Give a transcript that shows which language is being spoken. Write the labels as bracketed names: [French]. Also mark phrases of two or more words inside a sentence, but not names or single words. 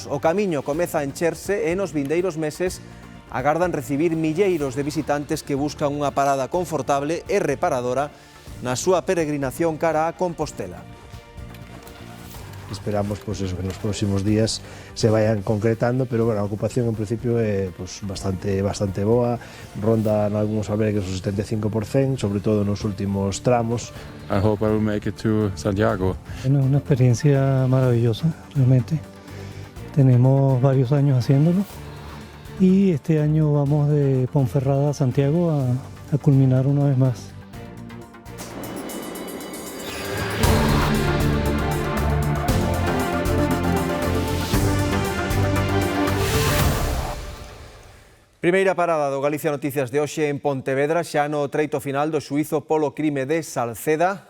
[Galician] O camiño comeza a encherse e nos vindeiros meses agardan recibir milleiros de visitantes que buscan unha parada confortable e reparadora na súa peregrinación cara a Compostela. [Spanish] Esperamos pues eso, [Galician] que nos próximos días [Spanish] se vayan concretando, pero bueno, [Galician] a ocupación en principio é pues, bastante boa, ronda en algúns albergues o 75%, sobre todo nos últimos tramos. [English] I hope I will make it to Santiago. [Spanish] Bueno, una experiencia maravillosa, realmente. Tenemos varios años haciéndolo y este año vamos de Ponferrada a Santiago a culminar una vez más. [Galician] Primeira parada do Galicia Noticias de hoxe en Pontevedra, xa no treito final do xuízo polo crime de Salceda.